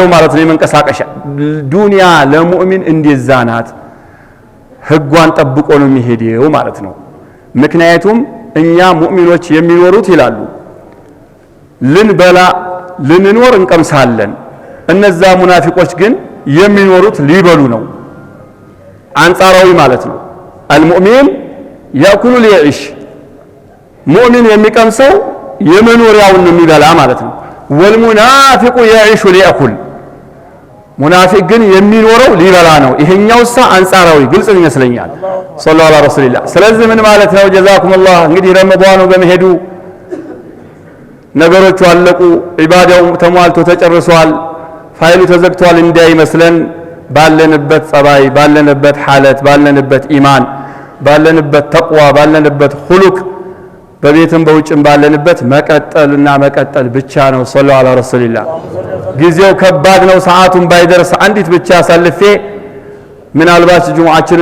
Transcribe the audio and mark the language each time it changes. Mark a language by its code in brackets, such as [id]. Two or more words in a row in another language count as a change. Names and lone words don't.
[am] ማለት ነው የመንቀሳቀሻ ዱንያ ለሙእሚን እንደዛ ናት ህጓን ጠብቆ ነው የሚሄደው ማለት ነው ምክንያቱም እኛ ሙእሚኖች የሚኖሩት ይላሉ ልንበላ ልንኖር እንቀምሳለን እነዛ ሙናፊቆች ግን የሚኖሩት ሊበሉ ነው አንጻራዊ ማለት ነው [ar] المؤمن يأكل ليعيش [am] مؤمن የሚቀምሰው የመኖሪያውን ነው የሚበላ ማለት ነው [ar] والمنافق يعيش ليأكل [am] ሙናፊቅ ግን የሚኖረው ሊበላ ነው ይሄኛውሳ አንጻራዊ ግልጽ ይመስለኛል [ar] صلى الله عليه وسلم [am] ስለዚህ ምን ማለት ነው ጀዛኩሙላህ እንግዲህ ረመዳኑ በመሄዱ ነገሮች አለቁ ዒባዳው ተሟልቶ ተጨርሷል ፋይሉ ተዘግቷል እንዳይመስለን ባለንበት ጸባይ ባለንበት ሐለት ባለንበት ኢማን ባለንበት ተቅዋ ባለንበት ኹሉቅ በቤትም በውጭም ባለንበት መቀጠል ብቻ ነው [ar] صلى الله عليه وسلم [am] ጊዜው ከባድ ነው ሰዓቱን ባይደርስ አንዲት ብቻ ሰልፌ ምናልባት ጁሙዓችን